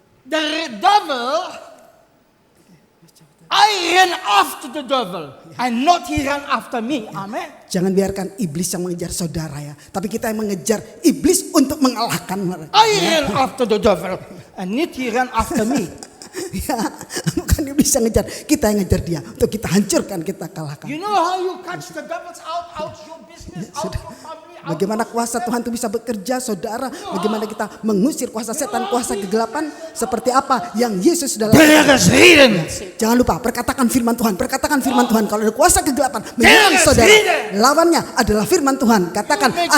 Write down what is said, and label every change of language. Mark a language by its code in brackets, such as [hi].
[en] The devil, I ran after the devil and not he ran after me. Amen. [id] jangan biarkan iblis yang mengejar saudara ya, tapi kita yang mengejar iblis untuk mengalahkan mereka. [en] I ran after the devil and not he ran after me. [id] Ya, bukan iblis yang ngejar, kita yang ngejar dia untuk kita hancurkan, kita kalahkan. [en] You know how you catch the devils out your business, out your family, out [id] Bagaimana kuasa Tuhan itu bisa bekerja, saudara? Bagaimana kita mengusir kuasa setan, kuasa kegelapan? Seperti apa yang Yesus sudah lakukan? [en] There is hidden. [id] Jangan lupa, perkatakan firman Tuhan. Perkatakan firman Tuhan. Kalau ada kuasa kegelapan menyerang [en] There is [id] saudara, [en] hidden. [id] lawannya adalah firman Tuhan. Katakan, [en] Make the